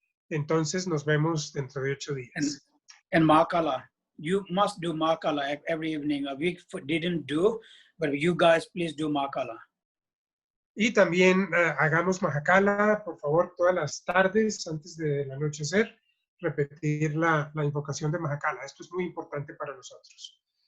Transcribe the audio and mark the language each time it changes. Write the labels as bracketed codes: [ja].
[es] Entonces nos vemos dentro de 8 días. [en] And Makala, you must do Makala every evening. We didn't do, but you guys please do Makala. [es] Y también hagamos Mahakala, por favor, todas las tardes antes del anochecer, repetir la invocación de Mahakala. Esto es muy importante para nosotros.